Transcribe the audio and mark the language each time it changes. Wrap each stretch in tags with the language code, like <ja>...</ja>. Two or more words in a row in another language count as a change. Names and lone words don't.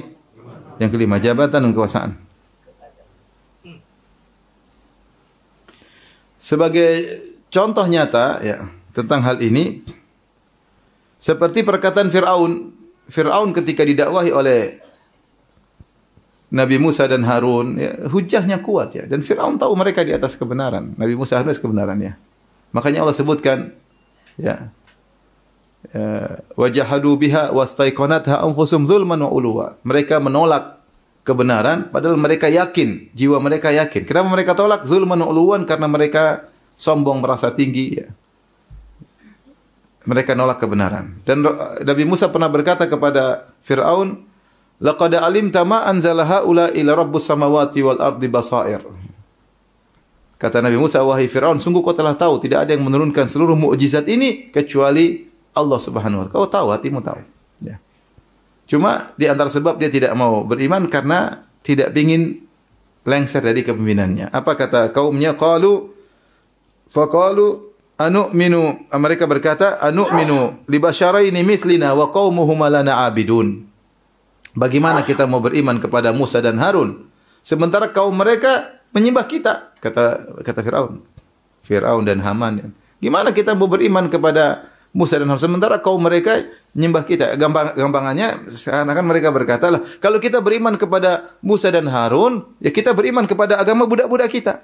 <id>Yang kelima, jabatan dan kekuasaan. Sebagai contoh nyata ya tentang hal ini, seperti perkataan Fir'aun. Fir'aun ketika didakwahi oleh Nabi Musa dan Harun, ya, hujahnya kuat ya. Dan Fir'aun tahu mereka di atas kebenaran. Nabi Musa harus kebenarannya. Makanya Allah sebutkan Ya.</id> <ar>وجحدوا بها واستيقنتها أنفسهم ظلما وعلوا.</ar> <id>Mereka menolak kebenaran padahal mereka yakin, jiwa mereka yakin. Kenapa mereka tolak?</id> <ar>ظلما وعلوا,</ar> <id>karena mereka sombong, merasa tinggi, ya. Mereka nolak kebenaran. Dan Nabi Musa pernah berkata kepada Fir'aun,</id> <ar>"لقد علمت ما أنزل هؤلاء إلا رب السماوات والأرض بصائر."</ar> <id>Kata Nabi Musa, "Wahai Fir'aun, sungguh kau telah tahu tidak ada yang menurunkan seluruh mukjizat ini kecuali Allah</id> <ar>سبحانه وتعالى."</ar> <id>Kau tahu, hatimu tahu. Ya. Cuma di antara sebab dia tidak mau beriman karena tidak ingin lengser dari kepemimpinannya. Apa kata kaumnya?</id> <ar>فقالوا أنؤمن,</ar> <id>mereka berkata,</id> <ar>أنؤمن لبشرين مثلنا وقومهما لنا عابدون.</ar> <id>Bagaimana kita mau beriman kepada Musa dan Harun sementara kaum mereka menyembah kita? Kata Fir'aun dan Haman. Gimana kita mau beriman kepada Musa dan Harun sementara kaum mereka menyembah kita? Gampangannya seakan-akan mereka berkata, lah, kalau kita beriman kepada Musa dan Harun, ya kita beriman kepada agama budak-budak kita.</id>